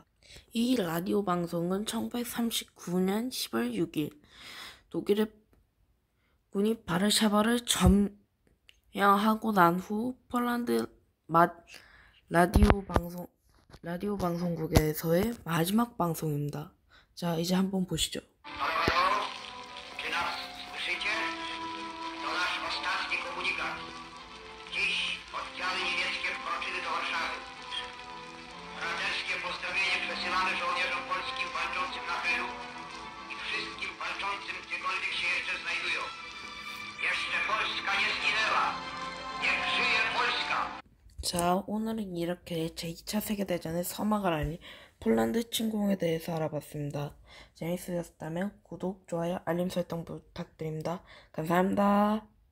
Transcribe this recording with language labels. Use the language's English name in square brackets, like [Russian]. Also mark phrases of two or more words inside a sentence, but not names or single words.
[Korean] 이 라디오 방송은 1939년 10월 6일 독일의 군이 바르샤바를 점령하고 난 후 폴란드 라디오 방송국에서의 마지막 방송입니다. 자, 이제 한번 보시죠. [Polish] Przesyłamy żołnierzom polskim walczącym na Helu i wszystkim walczącym gdziekolwiek się jeszcze znajdują. Jeszcze Polska nie zginęła. Niech żyje Polska. [Korean] 자, 오늘은 이렇게 제2차 세계대전의 서막을 알린 폴란드 침공에 대해서 알아봤습니다. 재밌으셨다면 구독, 좋아요, 알림 설정 부탁드립니다. 감사합니다.